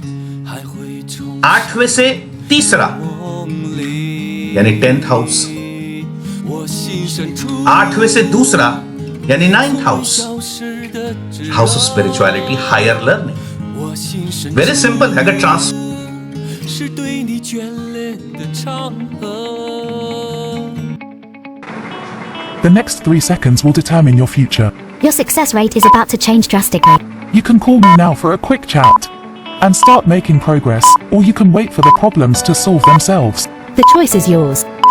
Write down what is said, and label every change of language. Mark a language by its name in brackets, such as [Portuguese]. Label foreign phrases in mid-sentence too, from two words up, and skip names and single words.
[Hindi] 8वें से 3रा यानी [English] 10th house. [Hindi] 8वें से 2रा यानी [English] 9th house, house of spirituality, higher learning. very simple. अगर ट्रांस [Chinese] 是对你眷恋的长河 [English] The next 3 seconds will determine your future. Your success rate is about to change drastically. You can call me now for a quick chat and start making progress, or you can wait for the problems to solve themselves. The choice is yours.